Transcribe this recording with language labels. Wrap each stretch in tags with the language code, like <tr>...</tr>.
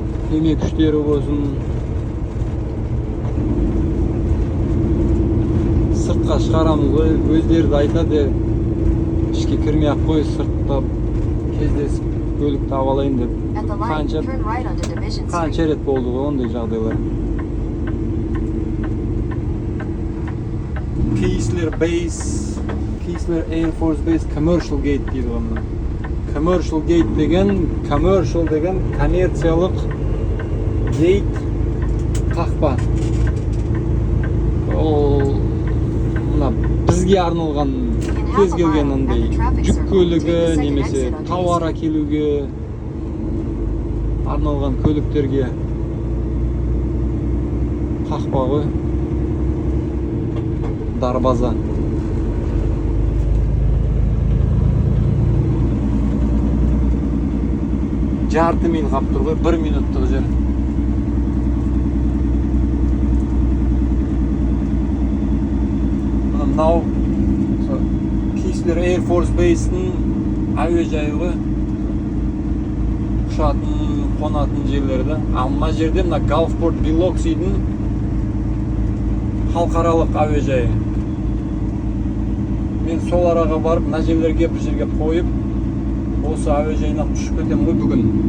<kk>кеме күштері болсын, сыртқа шығарамыз ғой, өздері де айтады, ішке кірмей ақ қой, сыртта кездесіп көлікті алып алайын деп.</kk> <en>At the light, turn right onto Division Street.</en> <kk>Қанша рет болды ғой ондай жағдайлар. Keesler Base, Keesler Air Force Base Commercial Gate дейді ғана. Commercial Gate деген, commercial деген коммерциялық gate қақпа. Ол мына бізге арналған кез келген андай жүк көлігі немесе тауар әкелуге арналған көліктерге қақпа ғой. Дарбаза. Жарты миль қап тұр ғой, 1 минуттық жер. Мынау Keesler Air Force Base'nin әуежайы ғой. Ұшатын, қонатын жерлерді. А мына жерде мына Gulfport Biloxi'дің халықаралық әуежайы. Мен сол араға барып, мына жерлерге бір жерге қойып, осы әуежайынан ұшып кетемін ғой бүгін.</kk>